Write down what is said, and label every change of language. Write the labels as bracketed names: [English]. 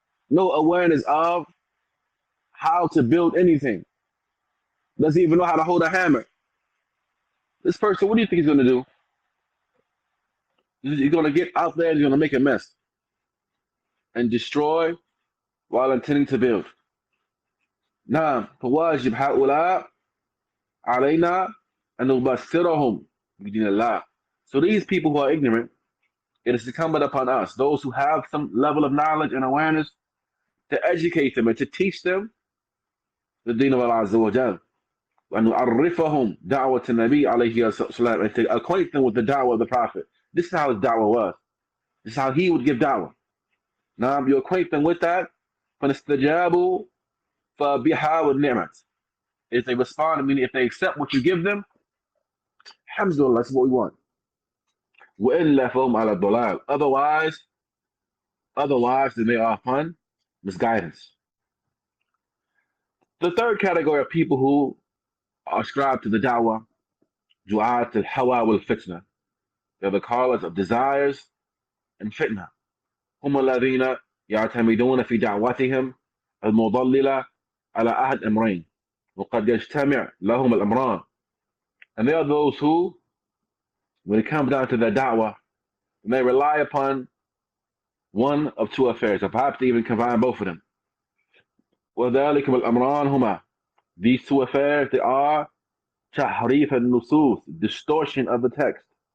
[English] No awareness of how to build anything. Doesn't even know how to hold a hammer. This person, what do you think he's going to do? He's going to get out there and he's going to make a mess and destroy while intending to build. [Arabic] نعم فواجب هؤلاء علينا أن نبصرهم بدين الله. [English] So these people who are ignorant, it is incumbent upon us, those who have some level of knowledge and awareness, to educate them and to teach them the deen of Allah Azza wa Jal. [Arabic] وأن نعرفهم دعوة النبي عليه الصلاة, [English] and to acquaint them with the da'wah of the Prophet. This is how his da'wah was. This is how he would give da'wah. Now you acquaint them with that. [Arabic] فَنَسْتَجَابُوا فَبِهَا وَالنِّعْمَةِ. [English] If they respond, meaning if they accept what you give them, alhamdulillah, that's what we want. [Arabic] وَإِلَّا فَهُمْ عَلَى الضَّلَالِ. [English] Otherwise, then they are upon misguidance. The third category of people who are ascribed to the da'wah, du'at al-hawa wal-fitna. They're the callers of desires and fitna. [Arabic] هم الذين يعتمدون في دعوتهم المضللة على أحد أمرين وقد يجتمع لهم الأمران. [English] And they are those who, when it comes down to their da'wah, they rely upon one of two affairs, or perhaps they even combine both of them. [Arabic] وذلك الأمران هما. [English] These two affairs, they are [Arabic] تحريف النصوص, [English] distortion of the text.